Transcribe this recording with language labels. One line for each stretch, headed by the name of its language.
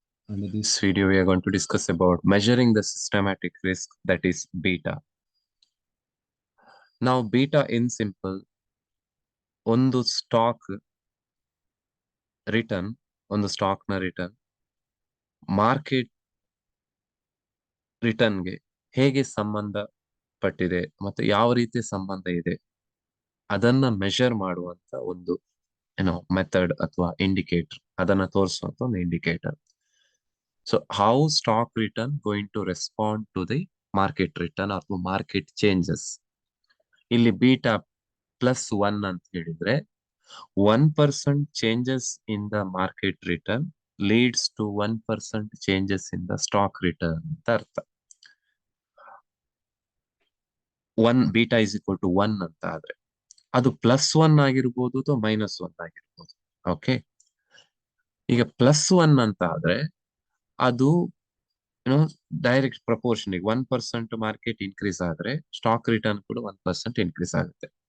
English: Under this video, we are going to discuss about measuring the systematic risk, that is beta. Now, beta in simple,
Kannada: ಒಂದು stock return, ಒಂದು stock ನ return market ರಿಟರ್ನ್ಗೆ ಹೇಗೆ ಸಂಬಂಧ ಪಟ್ಟಿದೆ ಮತ್ತೆ ಯಾವ ರೀತಿ ಸಂಬಂಧ ಇದೆ ಅದನ್ನ ಮೆಷರ್ ಮಾಡುವಂತ ಒಂದು ಮೆಥಡ್ ಅಥವಾ ಇಂಡಿಕೇಟರ್, ಅದನ್ನ ತೋರಿಸುವಂತ ಒಂದು indicator.
English: So how stock return going to respond to the market return or market changes?
Kannada: ಇಲ್ಲಿ ಬೀಟಾ +1 ಅಂತ ಹೇಳಿದ್ರೆ
English: 1% changes in the market return leads to 1% changes in the stock return
Kannada: ಅಂತ ಅರ್ಥ. 1
English: beta is equal to
Kannada: 1 ಅಂತ ಆದ್ರೆ ಅದು +1 ಆಗಿರ್ಬೋದು ಅಥವಾ -1 ಆಗಿರ್ಬೋದು. ಓಕೆ, ಈಗ +1 ಅಂತ ಆದ್ರೆ ಅದು ಡೈರೆಕ್ಟ್ ಪ್ರಪೋರ್ಷನ್. 1% ಮಾರ್ಕೆಟ್ ಇನ್ಕ್ರೀಸ್ ಆದ್ರೆ ಸ್ಟಾಕ್ ರಿಟರ್ನ್ ಕೂಡ 1% ಇನ್ಕ್ರೀಸ್ ಆಗುತ್ತೆ.